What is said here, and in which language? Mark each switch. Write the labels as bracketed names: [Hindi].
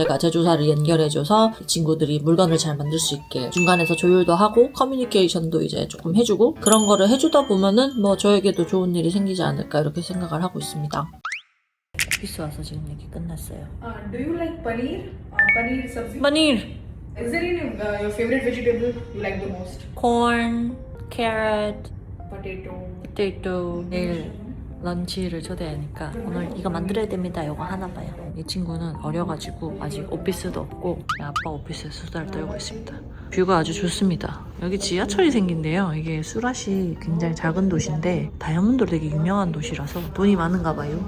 [Korean] 제가 제조사를 연결해줘서 친구들이 물건을 잘 만들 수 있게 중간에서 조율도 하고 커뮤니케이션도 이제 조금 해주고 그런 거를 해주다 보면은 뭐 저에게도 좋은 일이 생기지 않을까 이렇게 생각을 하고 있습니다. 오피스 와서 지금 얘기 끝났어요. [English] Do you like paneer? Paneer sabzi? Paneer, Is there any your favorite vegetable you like the most? corn, carrot, Potato. [Korean] 내일 런치를 초대하니까 오늘 이거 만들어야 됩니다. 이거 하나 봐요. 이 친구는 어려가지고 아직 오피스도 없고 아빠 오피스에 수다를 떨고 있습니다. 뷰가 아주 좋습니다. 여기 지하철이 생긴대요. 이게 수라시 굉장히 작은 도시인데 다이아몬드로 되게 유명한 도시라서 돈이 많은가 봐요.